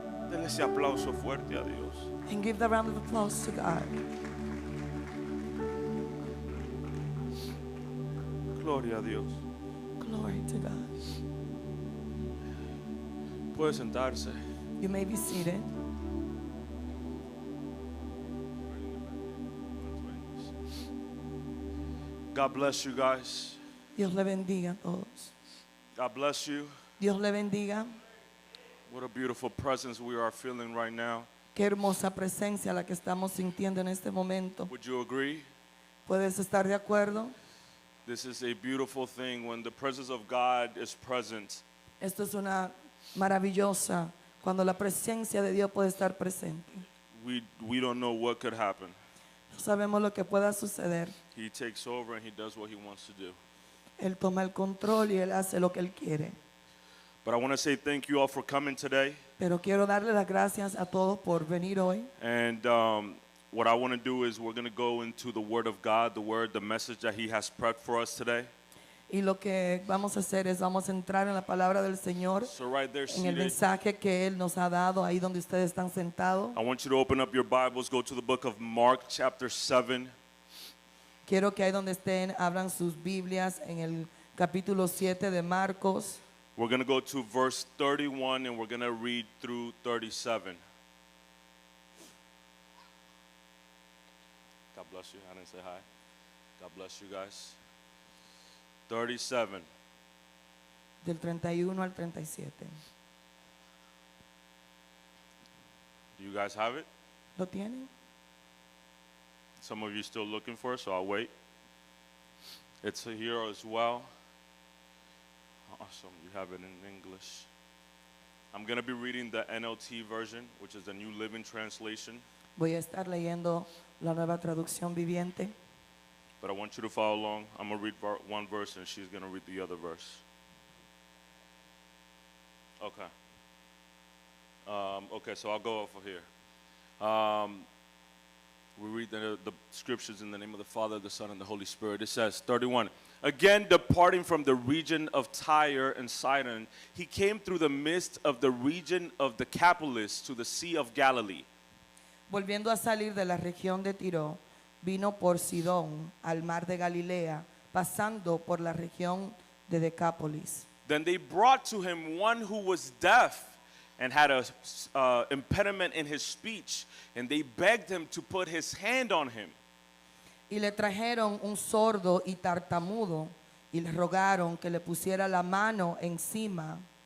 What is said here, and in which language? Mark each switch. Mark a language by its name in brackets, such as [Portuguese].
[Spanish] Dele ese aplauso fuerte a Dios. [English] And give the round of applause to God. [Spanish] Gloria a Dios. [English] Glory to God. [Spanish] Puede sentarse. [English] You may be seated. God bless you guys. [Spanish] Dios le bendiga a todos. [English] God bless you. [Spanish] Dios le bendiga. [English] What a beautiful presence we are feeling right now. [Spanish] Qué hermosa presencia la que estamos sintiendo en este momento. [English] Would you agree? [Spanish] ¿Puedes estar de acuerdo? [English] This is a beautiful thing when the presence of God is present. [Spanish] Esto es una maravillosa cuando la presencia de Dios puede estar presente. [English] We don't know what could happen. [Spanish] No sabemos lo que pueda suceder. [English] He takes over and he does what he wants to do. [Spanish] Él toma el control y Él hace lo que Él quiere. [English] But I want to say thank you all for coming today. [Spanish] Pero quiero darle las gracias a todos por venir hoy. [English] And what I want to do is we're going to go into the Word of God, the message that He has prepped for us today. [Spanish] Y lo que vamos a hacer es vamos a entrar en la palabra del Señor, [English] So right there, [Spanish] en el [English] seated, [Spanish] mensaje que Él nos ha dado ahí donde ustedes están sentados. [English] I want you to open up your Bibles, go to the book of Mark, chapter 7. [Spanish] Quiero que ahí donde estén abran sus Biblias en el capítulo 7 de Marcos. [English] We're going to go to verse 31 and we're going to read through 37. God bless you. I didn't say hi. God bless you guys. 37. [Spanish] Del 31 al 37. [English] Do you guys have it? [Spanish] ¿Lo tienen? [English] Some of you still looking for it, so I'll wait. It's here as well. Awesome, you have it in English. I'm going to be reading the NLT version, which is the New Living Translation. [Spanish] Voy a estar leyendo la nueva traducción viviente. [English] But I want you to follow along. I'm going to read one verse and she's going to read the other verse. Okay. Okay, so I'll go off of here. We read the scriptures in the name of the Father, the Son, and the Holy Spirit. It says, 31, again departing from the region of Tyre and Sidon, he came through the midst of the region of the Decapolis to the Sea of Galilee. [Spanish] Volviendo a salir de la región de Tiro, vino por Sidón al mar de Galilea, pasando por la región de Decápolis. [English] Then they brought to him one who was deaf and had a impediment in his speech, and they begged him to put his hand on him. [Spanish] Y le trajeron un sordo y tartamudo, y le rogaron que le pusiera la mano encima.